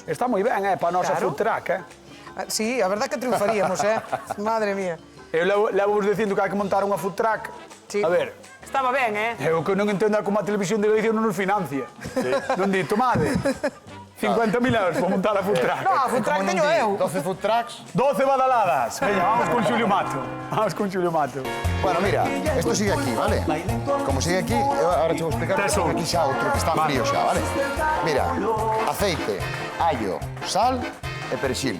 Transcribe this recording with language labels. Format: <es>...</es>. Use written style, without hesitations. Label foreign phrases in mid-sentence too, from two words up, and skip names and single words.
<gl>Está moi ben, para a nosa Claro.</gl> <en>food truck,</en> <es>Sí, a verdad que triunfaríamos, Madre mía.</es> <gl>Eu levo vos dicindo que hai que montar unha</gl> <en>food truck.</en> <es>Sí.</es> <gl>A ver, Estaba ben, eu que non entendo é como a televisión de Galicia non nos financia. Non di, tomade, 50.000 euros para montar a</gl> <en>food truck.</en> <gl>No, a</gl> <en>food truck</en> <gl>teño eu.</gl> <en>12 food trucks.</en> <gl>12 badaladas. Veña, vamos con Xulio Mato. Vamos con Xulio Mato.</gl> <es>Bueno, mira, esto sigue aquí, ¿vale? Como sigue aquí, ahora te voy a explicar que Tesoro.</es> <gl>sigue aquí xa outro que está frío xa, ¿vale? Mira, aceite, allo, sal e perexil.</gl>